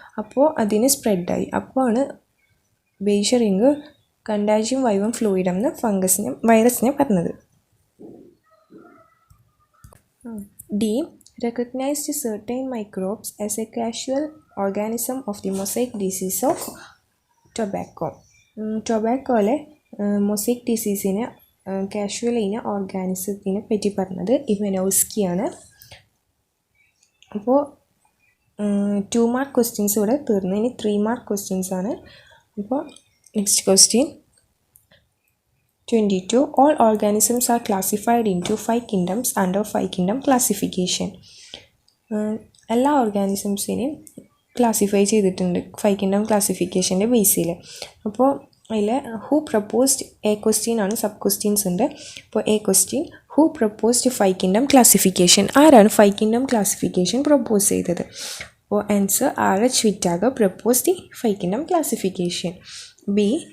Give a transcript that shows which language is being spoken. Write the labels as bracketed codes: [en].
[ml] അപ്പോൾ അതിന് സ്പ്രെഡായി. അപ്പോൾ ആണ് ബേജറിംഗ് കണ്ടാജിയം വൈവം ഫ്ലൂയിഡം എന്ന് വൈറസിനെ പറഞ്ഞത്. [en] D. Recognized certain microbes as a casual organism of the mosaic disease of tobacco. [ml] ടൊബാക്കോയിലെ mosaic ഡിസീസിനെ കാഷ്വലിനെ ഓർഗാനിസത്തിനെ പറ്റി പറഞ്ഞത് ഇവനോസ്കിയാണ്. അപ്പോൾ 2 മാർക്ക് ക്വസ്റ്റ്യൻസ് ഇവിടെ തീർന്നു. ഇനി 3 മാർക്ക് ക്വസ്റ്റ്യൻസ് ആണ്. അപ്പോൾ next question 22. [en] All organisms are classified into 5 kingdoms under 5 kingdom classification. [ml] എല്ലാ ഓർഗാനിസംസിനെയും ക്ലാസിഫൈ ചെയ്തിട്ടുണ്ട് 5 kingdom ക്ലാസിഫിക്കേഷൻ്റെ ബേസിൽ. അപ്പോൾ അതിൽ ഹൂ പ്രപ്പോസ്ഡ് എ ക്വസ്റ്റ്യൻ ആണ്, സബ് ക്വസ്റ്റ്യൻസ് ഉണ്ട്. അപ്പോൾ A question, [en] Who proposed 5 kingdom classification. [ml] ആരാണ് 5 kingdom ക്ലാസിഫിക്കേഷൻ പ്രപ്പോസ് ചെയ്തത്? അപ്പോൾ answer [en] RH Whittaker propose the 5 kingdom classification. [ml] B.